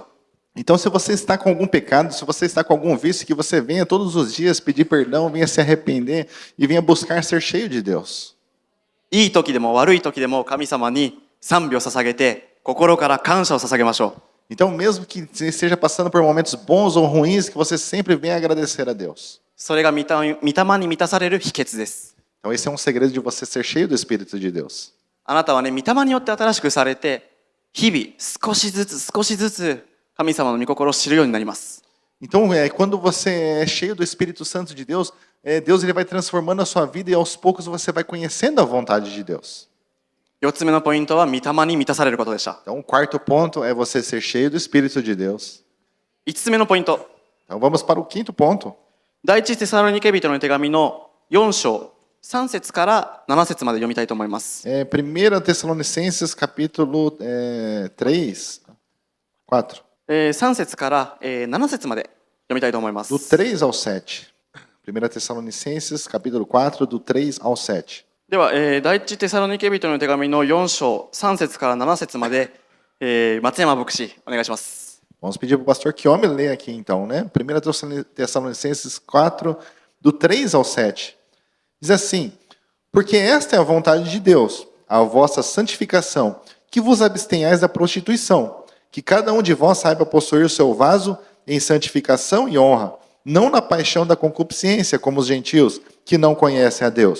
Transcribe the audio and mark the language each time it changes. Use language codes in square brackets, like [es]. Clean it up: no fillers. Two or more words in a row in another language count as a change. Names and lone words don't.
[pt] Então, se você está com algum pecado, se você está com algum vício, que você venha todos os dias pedir perdão, venha se arrepender e venha buscar ser cheio de Deus. [ja] いい時でも悪い時でも神様に賛美を捧げて、心から感謝を捧げましょう。 [pt] Então, mesmo que você esteja passando por momentos bons ou ruins, que você sempre venha agradecer a Deus. [ja] それが御霊に満たされる秘訣です。 [pt] Então, esse é um segredo de você ser cheio do Espírito de Deus. [ja] あなたはね、御霊によって新しくされて、日々少しずつ神様の御心を知るようになります。 [pt] Então, quando você é cheio do Espírito Santo de Deus, Deus ele vai transformando a sua vida e aos poucos você vai conhecendo a vontade de Deus. [ja] 4 つ目のポイントは御霊に満たされることでした。 [pt] Então, o quarto ponto é você ser cheio do Espírito de Deus. [ja] 5 つ目のポイント。 [pt] Então, vamos para o quinto ponto. [ja] 第一テサロニケ人の手紙の4章3節から7節まで読みたいと思います。 [pt] 1 Tessalonicenses, capítulo 3, 4. [ja] 3 節から7節まで読みたいと思います。 [pt] Do 3 ao 7. 1 Tessalonicenses, capítulo 4, do 3 ao 7. [ja] では、第一テサロニケ人の手紙の4章3節から7節まで、松山牧師お願いします。 [pt] Vamos pedir para o pastor Kiome ler aqui então, né? 1 Tessalonicenses 4, do 3 ao 7. Diz assim: porque esta é a vontade de Deus, a vossa santificação, que vos abstenhais da prostituição, que cada um de vós saiba possuir o seu vaso em santificação e honra, não na paixão da concupiscência, como os gentios, que não conhecem a Deus.